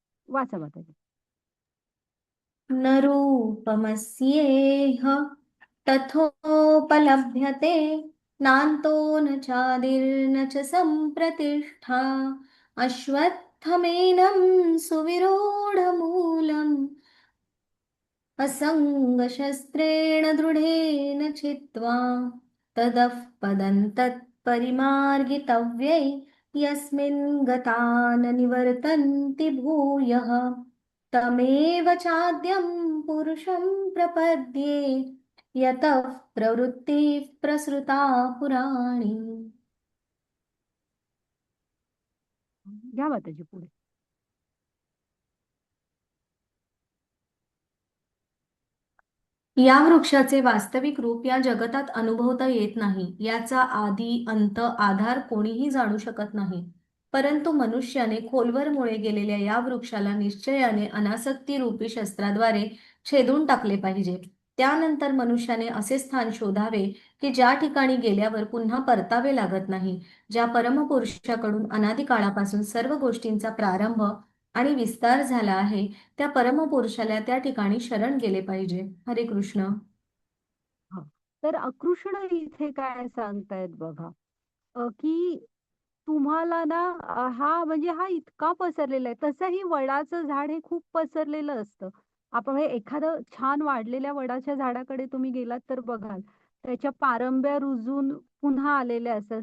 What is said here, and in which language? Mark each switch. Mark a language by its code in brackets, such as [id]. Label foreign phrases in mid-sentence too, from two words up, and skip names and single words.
[mr] वाचा माताजी. [sa] न रूपमस्येह तथोपलभ्यते नान्तो न चादिर्न च सम्प्रतिष्ठा अश्वत्थमेनं सुविरूढमूलम् असङ्गशस्त्रेण दृढेन चित्वा ततः पदं तत्परिमार्गितव्ये यस्मिन् गता न निवर्तन्ति भूयः तमेव चाद्यं पुरुषं प्रपद्ये यतः प्रवृत्तिः प्रसृता पुराणी. [mr] घ्या माताजी पुढे. या वृक्षाचे वास्तविक रूप या जगतात अनुभवता येत नाही. याचा आदी अंत आधार कोणीही जाणू शकत नाही. परंतु मनुष्याने खोलवर मुळे गेलेल्या या वृक्षाला निश्चयाने अनासक्ती रूपी शस्त्राद्वारे छेदून टाकले पाहिजे. त्यानंतर मनुष्याने असे स्थान शोधावे की ज्या ठिकाणी गेल्यावर पुन्हा परतावे लागत नाही. ज्या परमपुरुषाकडून अनादी काळापासून सर्व गोष्टींचा प्रारंभ आणि विस्तार झाला आहे त्या परमपुरुषाला त्या ठिकाणी शरण गेले पाहिजे. [sa] हरे कृष्ण. [mr] हा. तर कृष्ण इथे काय सांगतायत बघा, की तुम्हाला ना म्हणजे हा इतका पसरलेला आहे. तसंही वडाचं झाड हे खूप पसरलेलं असतं. आपण हे एखादं छान वाढलेल्या वडाच्या झाडाकडे तुम्ही गेलात तर बघाल, त्याच्या पारंब्या रुजून पुन्हा आलेल्या असतात.